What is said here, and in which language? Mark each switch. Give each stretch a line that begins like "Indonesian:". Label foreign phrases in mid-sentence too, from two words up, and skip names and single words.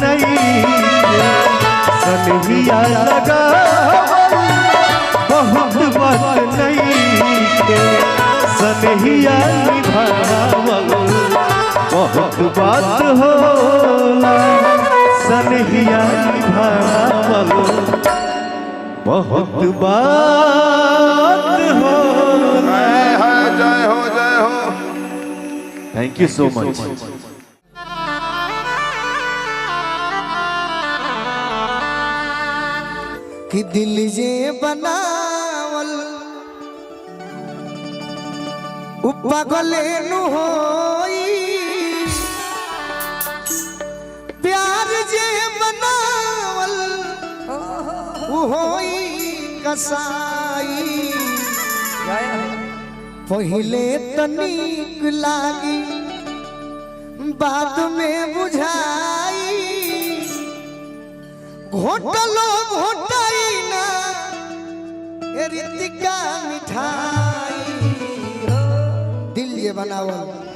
Bhojpuri: नहीं सनहिया लगावल बहुत बात नहीं सनहिया निभावल बहुत बात होला सनहिया निभावल बहुत बात होला। जय हो जय हो।
English: thank you so much.
Bhojpuri: कि दिल जे बनावल पागले नु होई प्यार जे बनावल होई कसाई पहले तनिक लागी बाद में बुझाई घोटलो घोटाई ना रितिका मिठाई दिल ये बनावल